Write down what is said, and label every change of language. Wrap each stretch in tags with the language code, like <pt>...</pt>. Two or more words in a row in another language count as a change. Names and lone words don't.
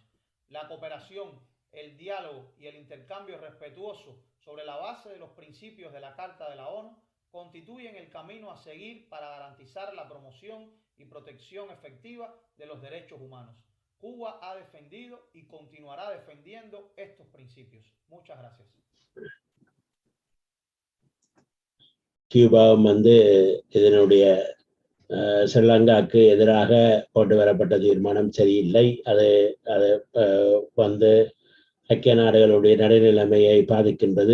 <es>La cooperación, el diálogo y el intercambio respetuoso sobre la base de los principios de la Carta de la ONU constituyen el camino a seguir para garantizar la promoción y protección efectiva de los derechos humanos. Cuba ha defendido y continuará defendiendo estos principios. Muchas gracias.</es> <ta>கியூபாவும் இதனுடைய ஸ்ரீலங்காவுக்கு எதிராக கொண்டு வரப்பட்ட தீர்மானம் சரியில்லை. அது வந்து ஐக்கிய நாடுகளுடைய நடுநிலைமையை பாதிக்கின்றது.</ta>